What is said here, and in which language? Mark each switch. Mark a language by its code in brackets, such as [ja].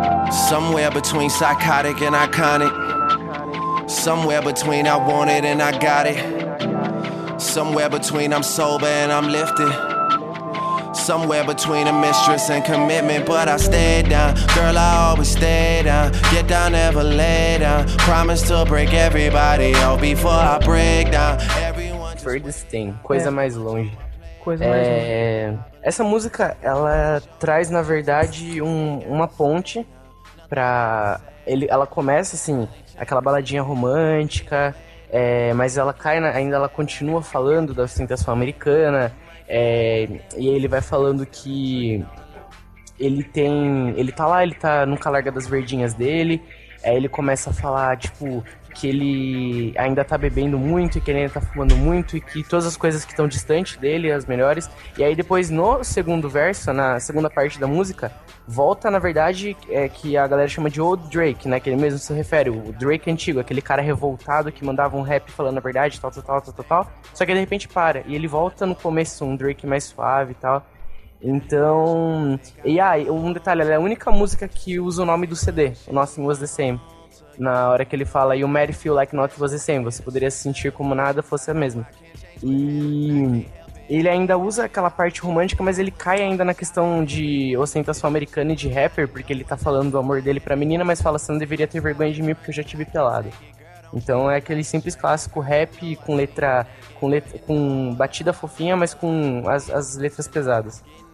[en] Somewhere between psychotic and iconic. Somewhere between I want it and I got it. Somewhere between I'm sober and I'm lifted. Somewhere between a mistress and commitment. But I stay down, girl, I always stay down. Get down, never lay down. Promise to break everybody off before I break down. Everyone. [pt] Furthest Thing, coisa mais longe. Coisa mais longe. Essa música, ela traz, na verdade, uma ponte. Pra ele, ela começa assim, aquela baladinha romântica, mas ela cai, ainda ela continua falando da ostentação americana, e ele vai falando que ele tá nunca larga das verdinhas dele, ele começa a falar, tipo, que ele ainda tá bebendo muito, e que ele ainda tá fumando muito, e que todas as coisas que estão distante dele, as melhores, e aí depois no segundo verso, na segunda parte da música, volta, na verdade, que a galera chama de Old Drake, né? Que ele mesmo se refere, o Drake antigo, aquele cara revoltado que mandava um rap falando a verdade, tal, tal, tal, tal, tal, tal. Só que aí, de repente, para. E ele volta no começo, um Drake mais suave e tal. Então... E, um detalhe, ela é a única música que usa o nome do CD, o Nothing Was The Same. Na hora que ele fala, [en] you might feel like nothing was the same. [pt] Você poderia se sentir como nada fosse a mesma. E... Ele ainda usa aquela parte romântica, mas ele cai ainda na questão de ostentação americana e de rapper, porque ele tá falando do amor dele pra menina, mas fala assim, não deveria ter vergonha de mim porque eu já tive pelado. Então é aquele simples clássico rap com batida fofinha, mas com as letras pesadas.